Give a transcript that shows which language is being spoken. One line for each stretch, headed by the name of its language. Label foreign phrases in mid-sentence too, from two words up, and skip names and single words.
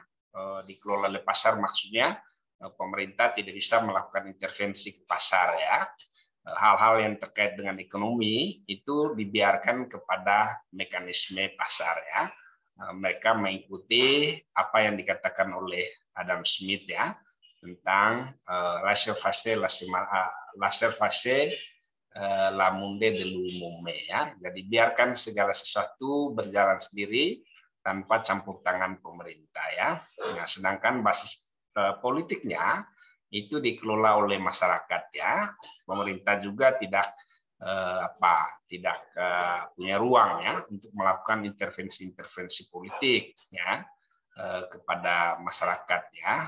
Indonesian: Dikelola oleh pasar maksudnya pemerintah tidak bisa melakukan intervensi ke pasar, ya. Hal-hal yang terkait dengan ekonomi itu dibiarkan kepada mekanisme pasar, ya. Mereka mengikuti apa yang dikatakan oleh Adam Smith, ya, tentang
French: laissez-faire la monde de lui-même,
Indonesian: ya. Jadi biarkan segala sesuatu berjalan sendiri tanpa campur tangan pemerintah, ya. Nah, sedangkan basis politiknya itu dikelola oleh masyarakat, ya. Pemerintah juga tidak punya ruang, ya, untuk melakukan intervensi politik, ya, kepada masyarakat, ya.